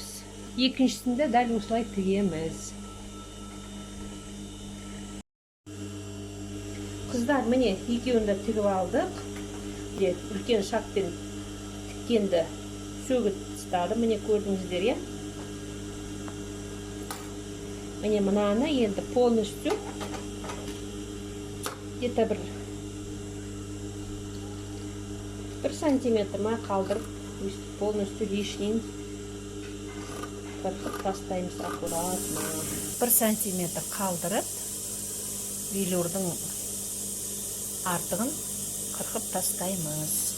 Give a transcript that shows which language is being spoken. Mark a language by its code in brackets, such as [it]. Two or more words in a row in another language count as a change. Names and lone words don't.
[kk] Екіншісінде дәл осылай тігеміз. Қыздар, міне екеуінде тігіп алдық. Үлкен шақпен тіккенді сөгіп тастадым. Міне көрдіңіздер, е? Міне мынаны енді [ru] полностью где-то [kk] бір сантиметр ма қалдырып, [ru] полностью лишнейін [kk] қырқып тастаймыз аккуратно. 1 сантиметр қалдырып, велюрдің артығын қырқып тастаймыз.